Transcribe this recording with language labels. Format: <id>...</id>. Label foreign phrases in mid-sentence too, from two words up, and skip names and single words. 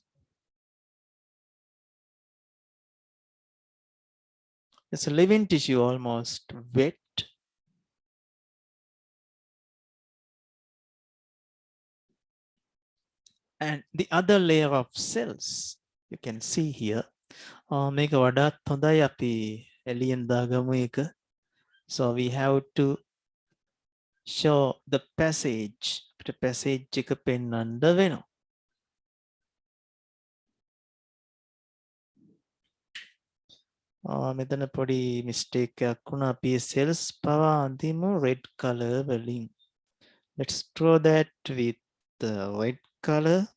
<en>It's a living tissue, almost wet. And the other layer of cells, you can see here.</en> <si>මේක වඩාත් හොඳයි අපි එලියෙන් දාගමු එක.</si> <en>So we have to show the passage. The passage</en> <si>එක පෙන්වන්න වෙනවා. මෙතන පොඩි mistake එකක් වුණා. අපි cells පවා අඳිමු</si> <en>red color</en> <si>වලින්.</si> <en>Let's draw that with the red color.</en>